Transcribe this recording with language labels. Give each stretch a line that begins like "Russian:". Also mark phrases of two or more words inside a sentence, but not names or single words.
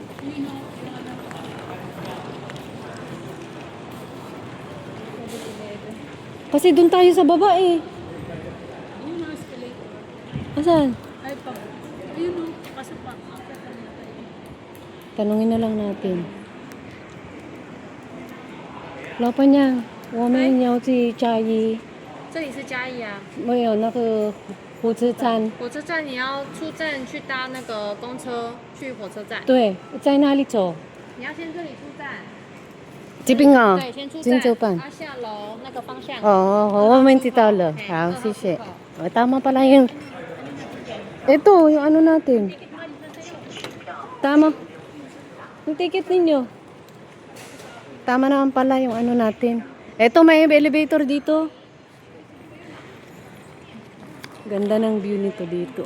Filipino: Kasi doon tayo sa baba eh. Asan? Ay, pag, ayun o, kasi pa. Tanungin na lang natin. Wala pa niya.
Chinese: 我们要去嘉义。这里是嘉义啊。没有那个火车站。火车站你要出站去搭那个公车去火车站。对，在哪里走？你要先这里出站。这边啊？对，先出站。金州办。下楼那个方向。哦，我们知道了。好，谢谢。
Filipino: Tama pala yung... Ito, yung ano natin. Tama. Yung ticket ninyo. Tama naman pala yung ano natin. Ito, may elevator dito. Ganda ng view nito dito.